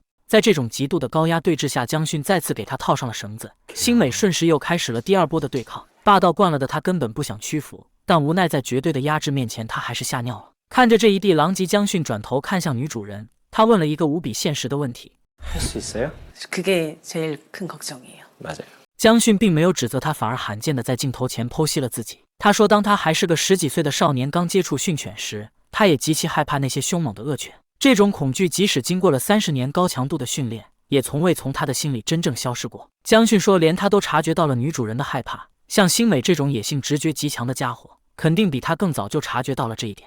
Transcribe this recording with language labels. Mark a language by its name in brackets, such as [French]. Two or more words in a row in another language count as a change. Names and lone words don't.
[Chinese] 在这种极度的高压对峙下，将训再次给他套上了绳子。星美顺势又开始了第二波的对抗。霸道惯了的他根本不想屈服，但无奈在绝对的压制面前，他还是吓尿了。看着这一地狼藉，将训转头看向女主人，他问了一个无比现实的问题： [Korean] 할 수 있어요? 그게 제일 큰 걱정이에요. 맞아요. [Chinese] 将训并没有指责他，反而罕见的在镜头前剖析了自己。他说，当他还是个10几岁的少年，刚接触训犬时，他也极其害怕那些凶猛的恶犬。这种恐惧即使经过了30年高强度的训练，也从未从他的心里真正消失过。将训说，连他都察觉到了女主人的害怕。像星美这种野性直觉极强的家伙，肯定比他更早就察觉到了这一点。